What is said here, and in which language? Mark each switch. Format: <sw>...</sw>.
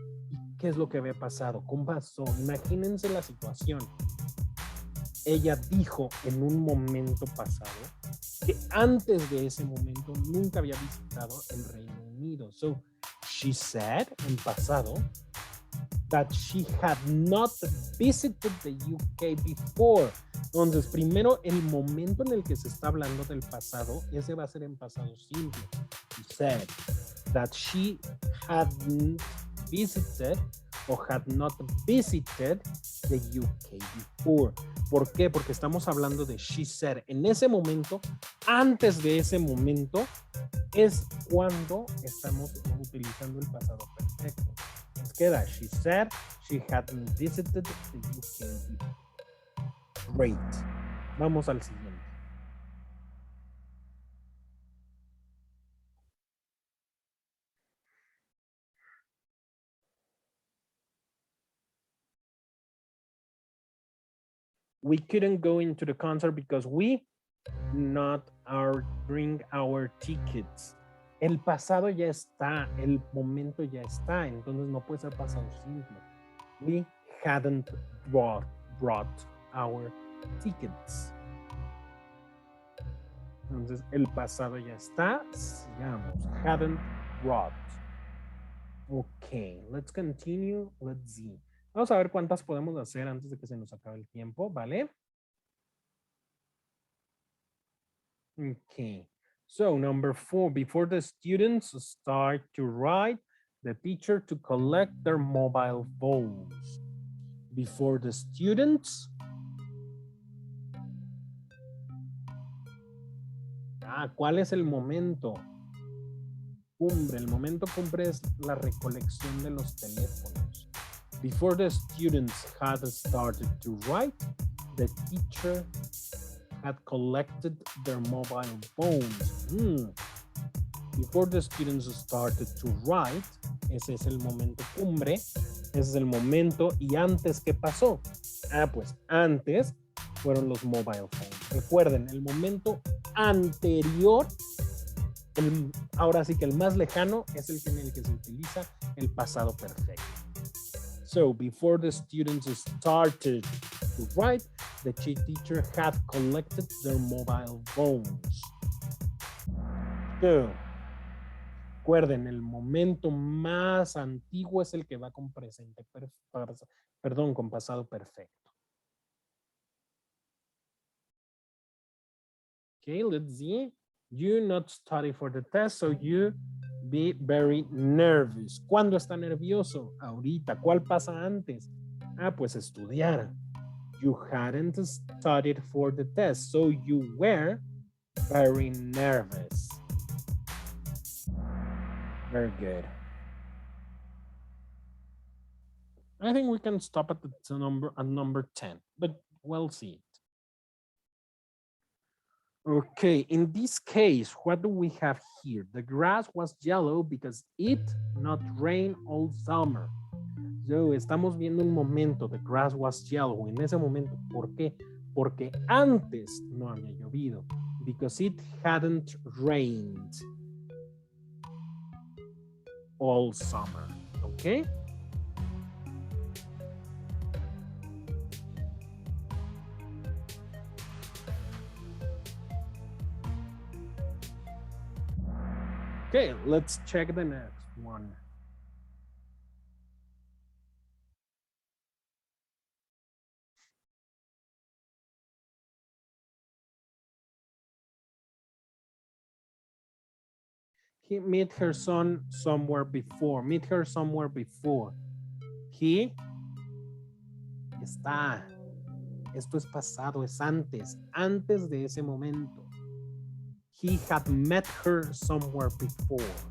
<es>¿Y qué es lo que había pasado? ¿Cómo pasó? Imagínense la situación. Ella dijo en un momento pasado que antes de ese momento nunca había visitado el Reino Unido.</es> <en>So, she said</en> <es>en pasado</es> <en>that she had not visited the UK before.</en> <es>Entonces, primero, el momento en el que se está hablando del pasado, ese va a ser en pasado simple.</es> <en>She said that she hadn't visited o had not visited the UK before.</en> <es>¿Por qué? Porque estamos hablando de</es> <en>she said.</en> <es>En ese momento, antes de ese momento, es cuando estamos utilizando el pasado perfecto. Nos queda,</es> <en>she said she hadn't visited the UK before. Great.</en> <es>Vamos al siguiente.</es> <en>We couldn't go into the concert because we not bring our tickets.</en> <es>El pasado ya está, el momento ya está, entonces no puede ser pasado simple.</es> <en>We hadn't brought our tickets.</en> <es>Entonces el pasado ya está, sigamos.</es> <en>Hadn't brought. Ok, let's continue, let's see.</en> <es>Vamos a ver cuántas podemos hacer antes de que se nos acabe el tiempo, ¿vale?</es> <en>Okay. So number 4, before the students start to write, the teacher to collect their mobile phones. Before the students.</en> <es>¿Cuál es el momento? Cumbre. El momento cumbre es la recolección de los teléfonos.</es> <en>Before the students had started to write, the teacher had collected their mobile phones. Before the students started to write,</en> <es>ese es el momento cumbre, ese es el momento. ¿Y antes qué pasó? Pues antes fueron los</es> <en>mobile phones.</en> <es>Recuerden, el momento anterior, ahora sí que el más lejano, es el en el que se utiliza el pasado perfecto.</es> <en>So, before the students started to write, the teacher had collected their mobile phones.</en> <es>So, recuerden, el momento más antiguo es el que va con presente, con pasado perfecto.</es> <en>Okay, let's see. You not study for the test, so you be very nervous.</en> <es>¿Cuándo está nervioso? Ahorita. ¿Cuál pasa antes? Pues estudiar.</es> <en>You hadn't studied for the test, so you were very nervous. Very good. I think we can stop at number 10, but we'll see it. Okay, in this case, what do we have here? The grass was yellow because it not rained all summer. So,</en> <es>estamos viendo un momento,</es> <en>the grass was yellow.</en> <es>En ese momento, ¿por qué? Porque antes no había llovido.</es> <en>Because it hadn't rained all summer. Okay? Okay, let's check the next one. He met her son somewhere before. Meet her somewhere before.</en> <es>He está. Esto es pasado, es antes de ese momento.</es> <en>He had met her somewhere before.</en>